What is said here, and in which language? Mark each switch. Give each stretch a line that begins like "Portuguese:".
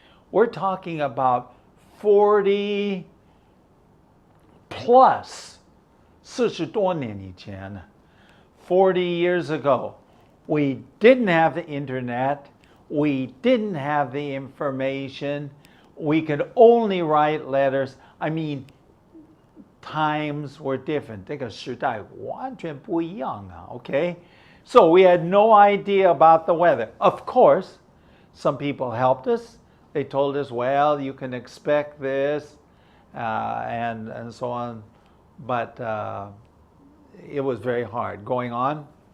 English: We're talking about 40 plus,
Chinese: 40多年以前,
English: 40 years ago. We didn't have the internet. We didn't have the information. We could only write letters. I mean, times were different.
Chinese: 这个时代完全不一样啊, okay?
English: So we had no idea about the weather. Of course, some people helped us. They told us, well, you can expect this, and so on. But it was very hard. Going on.